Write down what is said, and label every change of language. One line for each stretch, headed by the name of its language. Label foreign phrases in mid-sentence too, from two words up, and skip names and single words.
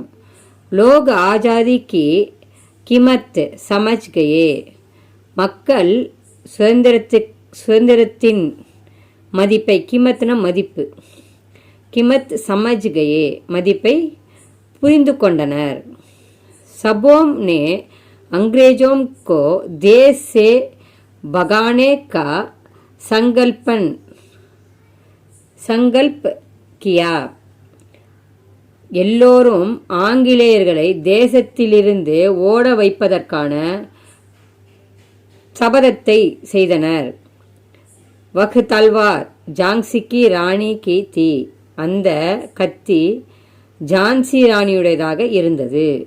Hindi: लोग आज़ादी की क़ीमत समझ गए,
Tamil: மக்கள் சுதந்திரத்தின் மதிப்பை, கிமத்னா மதிப்பு,
Hindi: क़ीमत समझ गए
Tamil: மதிப்பை புரிந்து கொண்டனர்.
Hindi: सबों ने अंग्रेजों को देश से भगाने का संकल्प किया.
Tamil: எல்லோரும் ஆங்கிலேயர்களை தேசத்திலிருந்து ஓட வைப்பதற்கான சபதத்தை செய்தனர்.
Hindi: वह तलवार झाँसी की रानी की थी,
Tamil: அந்த கத்தி ஜான்சி ராணியுடையதாக இருந்தது.